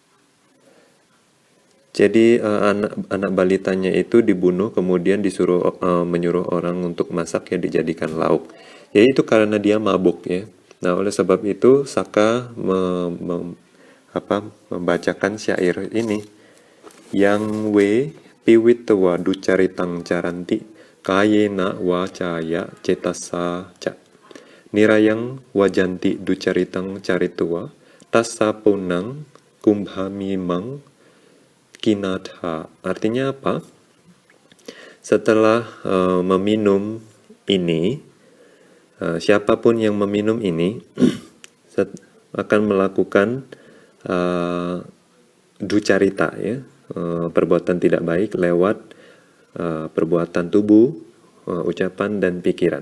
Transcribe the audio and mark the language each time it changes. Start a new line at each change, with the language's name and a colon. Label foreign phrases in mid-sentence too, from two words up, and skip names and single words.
Indonesian: Jadi anak balitanya itu dibunuh kemudian disuruh menyuruh orang untuk masak ya dijadikan lauk. Jadi itu karena dia mabuk ya. Nah oleh sebab itu Saka membacakan syair ini yang
Pali: piwitwa ducaritang caranti kayena wacaya cetasa ca nirayang wajanti ducaritang caritwa tassa punang kumbhamimang kinatha.
Indonesian: Artinya apa? Setelah meminum ini, siapapun yang meminum ini akan melakukan ducarita ya, perbuatan tidak baik lewat perbuatan tubuh, ucapan dan pikiran.